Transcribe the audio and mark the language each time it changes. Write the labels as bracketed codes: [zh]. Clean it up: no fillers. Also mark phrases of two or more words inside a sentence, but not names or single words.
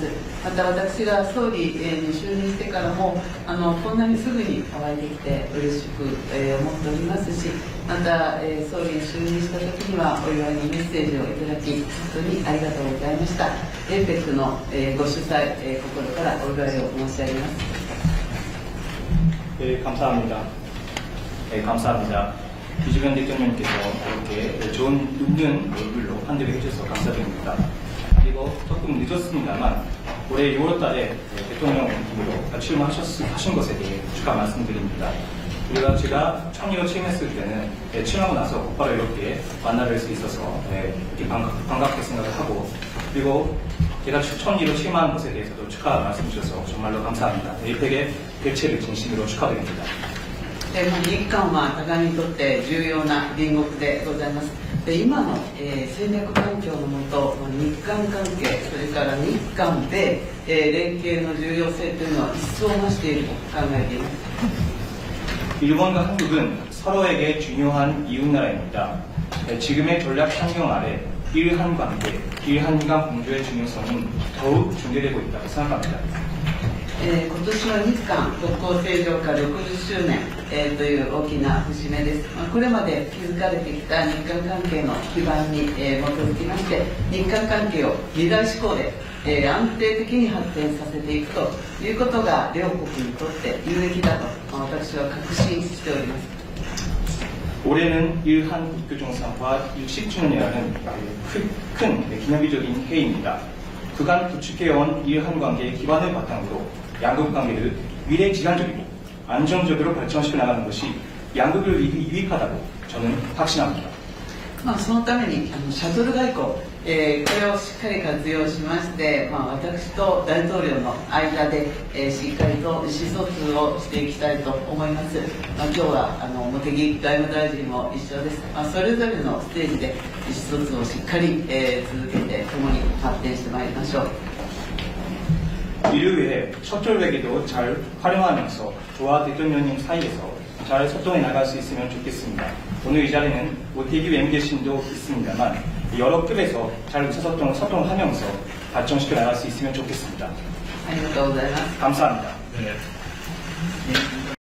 [ja] また私が総理、に就任してからもこんなにすぐにお会いできて嬉しく、思っておりますし、また、総理に就任した時にはお祝いのメッセージをいただき本当にありがとうございました。APECの、ご主催、心からお祝いを申し上げます。 [ko] 감사합니다. 감사합니다. 이재명 대통령께서 이렇게 좋은 웃는 얼굴로 환대를 해주셔서 감사드립니다. 그리고 조금 늦었습니다만 올해 6월달에 대통령으로 출마하신 것에 대해 축하 말씀드립니다. 우리가 제가 총리로 취임했을 때는 취임하고 나서 곧바로 이렇게 만나뵐 수 있어서 이렇게 반갑게 생각을 하고, 그리고 제가 총리로 취임한 것에 대해서도 축하 말씀 주셔서 정말로 감사합니다. APEC의 개최를 진심으로 축하드립니다. [ja] 日韓は互いにとって重要な隣国でございます。で今の、戦略環境のもと、日韓関係、それから日韓米、連携の重要性というのは一層増していると考えています。 [ko] 일본과 한국은 서로에게 중요한 이웃나라입니다. 지금의 전략 환경 아래 일한 관계, 일한 간 공조의 중요성은 더욱 중대되고 있다고 생각합니다. [ja] 今年は日韓国交正常化60周年、という大きな節目です。これまで築かれてきた日韓関係の基盤に、基づきまして日韓関係を未来志向で、安定的に発展させていくということが両国にとって有益だと私は確信しております。 [ko] 올해는 일한 국교 정상화 60주년이라는 큰 기념비적인 해입니다. 그간 구축해온 일한 관계의 기반을 바탕으로 양국 관계를 미래지향적이고 안정적으로 발전시켜 나가는 것이 양국을 유익하다고 저는 확신합니다. [ja] そのためにシャトル外交、 これをしっかり活用しまして、私と大統領の間で、しっかりと意思疎通をしていきたいと思います。今日は茂木外務大臣も一緒です。それぞれのステージで意思疎通をしっかり、続けて共に発展してまいりましょう。 [ko] 이를 위해 셔틀웨기도 잘 활용하면서 저와 대통령님 사이에서 잘 소통해 나갈 수 있으면 좋겠습니다. 오늘 이 자리는 모태기 외무대신도 있습니다만 여러 급에서 잘 의사소통을 소통하면서 발전시켜 나갈 수 있으면 좋겠습니다. [ja] ありがとうございます。 [ko] 감사합니다. 네.